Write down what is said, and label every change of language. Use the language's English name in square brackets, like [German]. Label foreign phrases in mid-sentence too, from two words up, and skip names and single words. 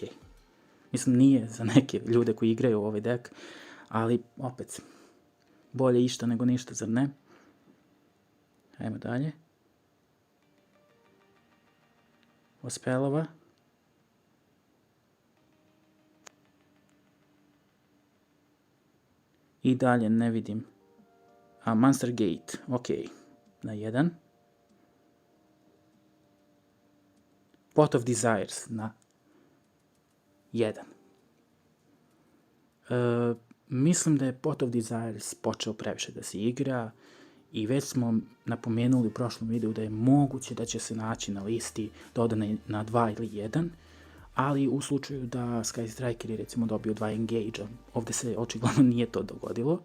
[Bosnian] Mislim, nije za neke ljude koji igraju ovaj deck, ali opet bolje išta nego ništa, zar ne? Ajmo dalje. Ospelova. I dalje ne vidim. Monster Gate, ok, na 1. Pot of Desires na 1. Mislim da je Pot of Desires počeo previše da se igra i već smo napomenuli u prošlom videu da je moguće da će se naći na listi dodane na 2 ili 1, ali u slučaju da Sky Striker je recimo dobio 2 engage-a, ovdje se očigledno nije to dogodilo.